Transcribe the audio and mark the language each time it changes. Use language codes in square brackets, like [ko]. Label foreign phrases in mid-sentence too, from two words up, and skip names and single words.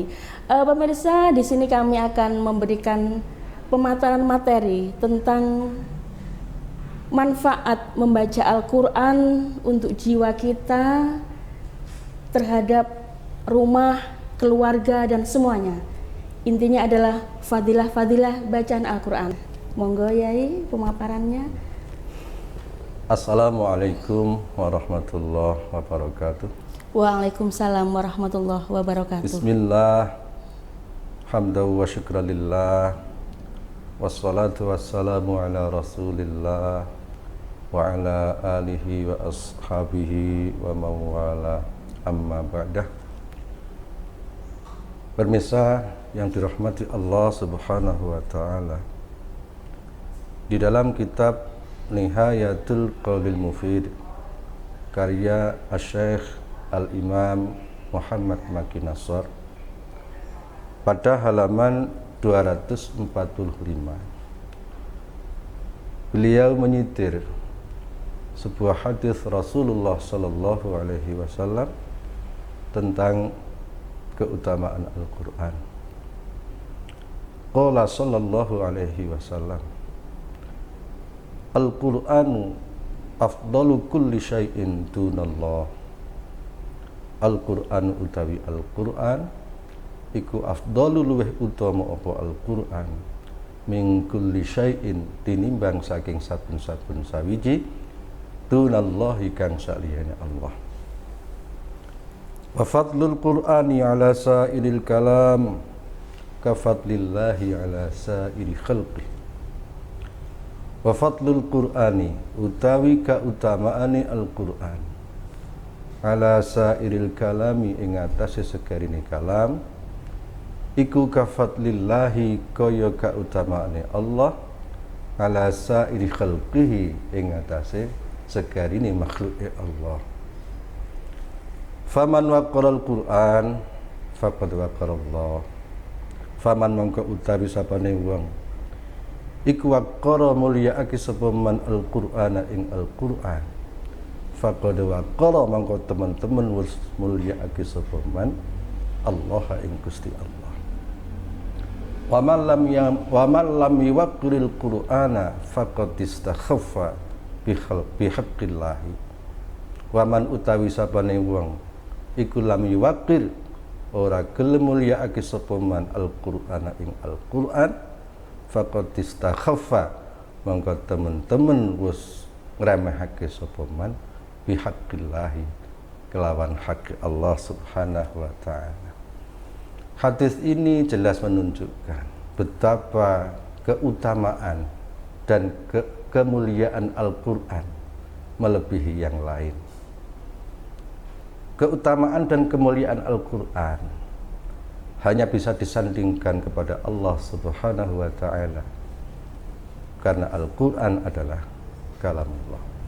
[id] Pemirsa, di sini kami akan memberikan pemaparan materi tentang manfaat membaca Al-Qur'an untuk jiwa kita, terhadap rumah, keluarga, dan semuanya. Intinya adalah fadilah-fadilah bacaan Al-Quran. [jv] Monggo Yai pemaparannya. [ar] السلام عليكم ورحمة الله وبركاته. وعليكم السلام ورحمة الله وبركاته. بسم الله، حمدا وشكرا لله، والصلاة والسلام على رسول الله وعلى آله وأصحابه ومن والاه، أما بعد. [id] Pemirsa yang dirahmati Allah [ar] سبحانه وتعالى, [id] di dalam kitab Nihayatul Qaulil Mufid karya Asy-Syaikh Al-Imam Muhammad Maki Nassar, pada halaman 245 beliau menyitir sebuah hadis Rasulullah [ar] صلى الله عليه وسلم [id] tentang keutamaan Al-Quran. [ar] قال صلى الله عليه وسلم، القرآن أفضل كل شيء دون الله. [jv] Al-Qur'an utawi Al-Qur'an iku afdalu luweh utama apa Al-Qur'an [ar] من كل شيء [jv] tinimbang saking saben-saben sawiji dunallahi kang saliyane Allah. [ar] وفضل القرآن على سائر الكلام كفضل الله على سائر خلقه. وفضل القرآن [jv] utawi kautamaane Al-Qur'an [ar] على سائر الكلام [jv] ing atase sekarine kalam iku [ar] كفضل الله [jv] kaya kautamaane Allah [ar] على سائر خلقه [jv] ing atase sekarine makhluke Allah. [ar] فمن وقر القرآن فقد وقر الله. [jv] Faman mongko utawi sapane wong iku waqara mulyaake sapa man Al-Qur'ana ing Al-Qur'an, [ar] فقد وقر [jv] mongko teman-teman wis mulyaake sapa man Allah ing Gusti Allah. [ar] ومن لم يوقر القرآن فقد استخف بحق الله. ومن [jv] utawi sapane wong iku [ar] لم يوقر [jv] ora gelem mulyaake sapa man Al-Qur'ana ing Al-Qur'an, [ar] فقد استخف [jv] mongko temen-temen wis ngremehake sapa man bihaqqillahi kelawan hak Allah [ar] سبحانه وتعالى. [id] Hadis ini jelas menunjukkan betapa keutamaan dan kemuliaan Al-Qur'an melebihi yang lain. Keutamaan dan kemuliaan Al-Qur'an hanya bisa disandingkan kepada Allah [ar] سبحانه وتعالى, [id] karena Al-Qur'an adalah kalamullah.